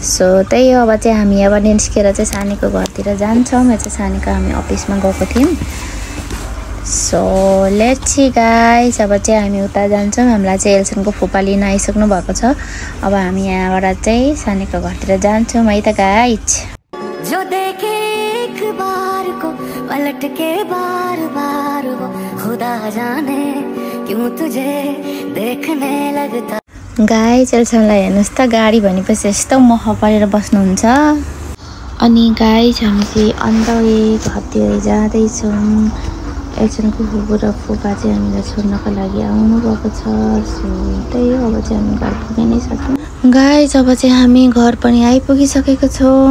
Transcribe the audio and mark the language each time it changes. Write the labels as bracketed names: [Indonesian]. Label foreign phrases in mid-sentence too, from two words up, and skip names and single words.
[Nepali] सो त्यही हो, अब चाहिँ हामी यहाँबाट निस्केर चाहिँ सानीको घरतिर जान्छौँ। यहाँ चाहिँ सानीको हामी अफिसमा गएको थियौँ। [English] so let's see guys, [Nepali] अब चाहिँ हामी उता जान्छौँ। हामीलाई चाहिँ एल्सनको फुपा लिन आइसक्नु भएको छ। अब हामी यहाँबाट चाहिँ सानीको घरतिर जान्छौँ है त गाइस। [Hindi] जो देखे एक बार को पलट के बार बार वो खुदा जाने क्यों तुझे देखने लगता। [Nepali] गाइस एल्सनलाई हेर्नुहोस् त, गाडी भनेपछि यस्तो मह परेर बस्नुहुन्छ। अनि गाइस हामी चाहिँ अन्त घरतिर जाँदैछौँ। एल्सनको फुपू र फुपा चाहिँ हामीलाई छोड्नको लागि आउनुभएको छ। सो त्यही हो, अब चाहिँ हामी घर पुगि नै सक्छौँ। गाइस अब चाहिँ हामी घर पनि आइपुगिसकेको छौँ।